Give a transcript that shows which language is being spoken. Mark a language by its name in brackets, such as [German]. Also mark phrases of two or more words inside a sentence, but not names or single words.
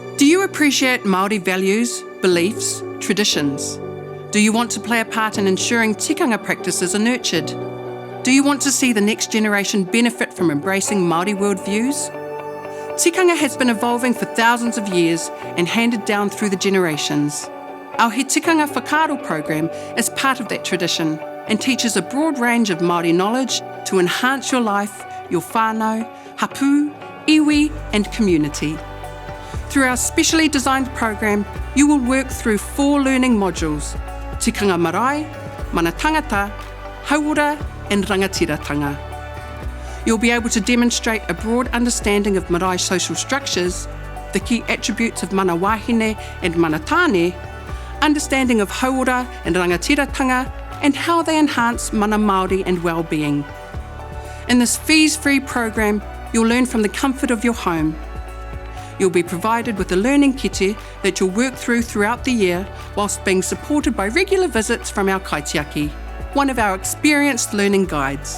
[English] you appreciate Māori values, beliefs, traditions? Do you want to play a part in ensuring tikanga practices are nurtured? Do you want to see the next generation benefit from embracing Māori worldviews? Tikanga has been evolving for thousands of years and handed down through the generations. Our He Tikanga Whakaaro program is part of that tradition and teaches a broad range of Māori knowledge to enhance your life, your [Māori] whānau, hapu, iwi [English] and community. Through our specially designed program, you will work through 4 learning modules: tikanga marae, mana tangata, hauora and rangatiratanga. You'll be able to demonstrate a broad understanding of marae social structures, the key attributes of [Māori] mana wahine [English] and [Māori] mana tāne, [English] understanding of hauora and rangatiratanga, and how they enhance [Māori] mana Māori [English] and well-being. In this fees-free program, you'll learn from the comfort of your home. You'll be provided with a learning kite that you'll work through throughout the year whilst being supported by regular visits from our kaitiaki, one of our experienced learning guides.